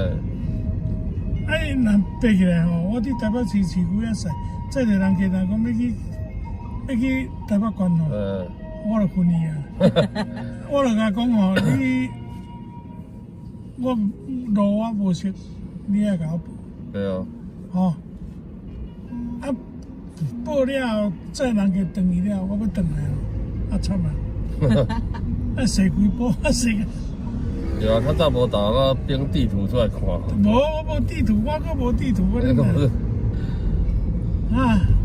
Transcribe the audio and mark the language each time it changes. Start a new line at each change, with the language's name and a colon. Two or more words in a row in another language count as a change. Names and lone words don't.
Min Nan Chinese: 伊若爬起来吼，我伫台北市市区啊驶，载着人客人讲要去台北关吼，我就昏去啊。我就甲讲吼，我路我无识，你爱甲我报。对啊。吼，啊，报了载人客转去了，我要转来咯，啊惨啊！啊，驶几步啊驶个。对啊，较早无导航，编地图出来看。无，我无地图，我阁无地图，我咧啊！